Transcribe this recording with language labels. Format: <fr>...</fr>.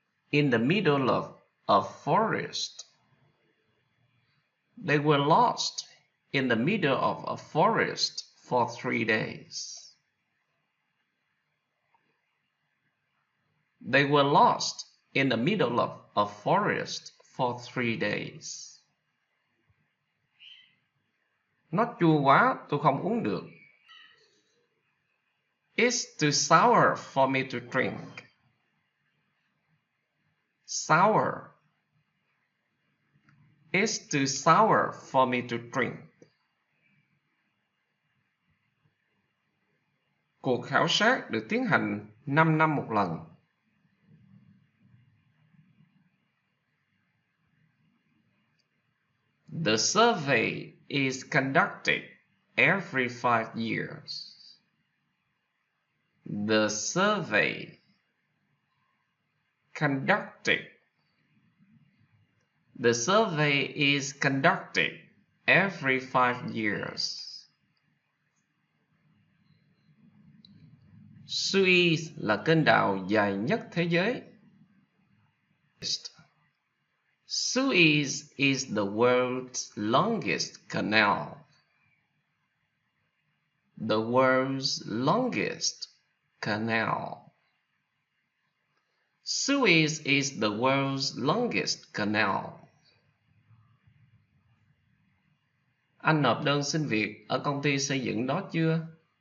<en>In the middle of a forest. They were lost in the middle of a forest for 3 days. They were lost in the middle of a forest for 3 days.</en> <vi>Nó chua quá, tôi không uống được.</vi> <en>It's too sour for me to drink. Sour. It's too sour for me to drink.</en> <vi>Cuộc khảo sát được tiến hành 5 năm một lần.</vi> <en>The survey is conducted every 5 years. The survey conducted. The survey is conducted every 5 years.</en> <vi>Suez là kênh đào dài nhất thế giới.</vi> <en>Suez is the world's longest canal. The world's longest canal. Suez is the world's longest canal.</en> <vi>Anh nộp đơn xin việc ở công ty xây dựng đó chưa?</vi>